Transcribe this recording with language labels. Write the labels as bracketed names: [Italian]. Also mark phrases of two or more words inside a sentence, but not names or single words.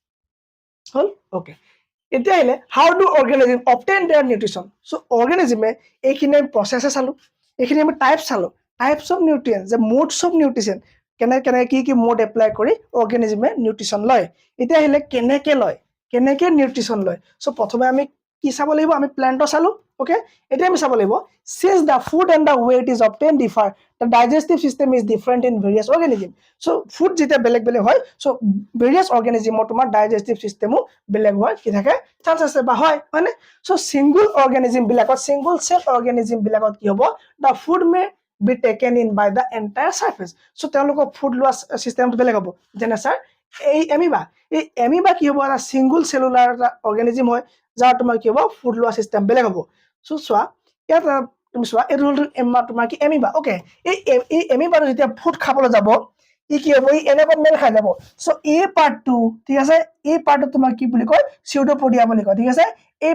[Assamese] হ'ল ওকে এতিয়া আহিলে [English] how do organism obtain their nutrition [Assamese] চ' অৰ্গেনিজমে এইখিনি আমি প্ৰচেছে চালো এইখিনি আমি টাইপ চালো [English] types of nutrient [Assamese] যে [English] modes of nutrition [Assamese] কেনেকে কি [English] mode apply [Assamese] কৰি অৰ্গেনিজমে নিউট্ৰিশ্যন লয় এতিয়া আহিলে কেনেকে নিউট্ৰিশ্যন লয় চ' প্ৰথমে আমি কি চাব লাগিব আমি প্লেন্টৰ চালো ওকে এতিয়া আমি চাব লাগিব [English] since the food and the way it is obtained differ the digestive system is different in various organism [Assamese] so food যেতিয়া বেলেগ হয় [English] so various organism [Assamese] ৰ তোমাৰ [English] digestive system [Assamese] ও বেলেগ হয় কি থাকে চান্স আছে বা হয় মানে [English] so single cell organism [Assamese] বিলাকত কি হ'ব [English] the food may be taken in by the entire surface so [Assamese] তেওঁলোকৰ ফুড লোৱা চিষ্টেমটো বেলেগ হ'ব যেনে স্যাৰ এই এমিবা কি হ'ব এটা [English] single cellular [Assamese] এটা অৰ্গেনিজম হয় যাৰ তোমাৰ কি হ'ব ফুড লোৱা চিষ্টেম বেলেগ হ'ব চ' চোৱা ইয়াত তুমি চোৱা এইটো হ'ল তোমাৰ কি এমিবা ওকে এই এমিবাটো যেতিয়া ফুড খাবলৈ যাব ই কি হ'ব ই এনেকৈ মেল খাই যাব চ' এই পাৰ্টটো ঠিক আছে এই পাৰ্টটো তোমাৰ কি বুলি কয় চিউডোপডিয়া বুলি কয় ঠিক আছে এই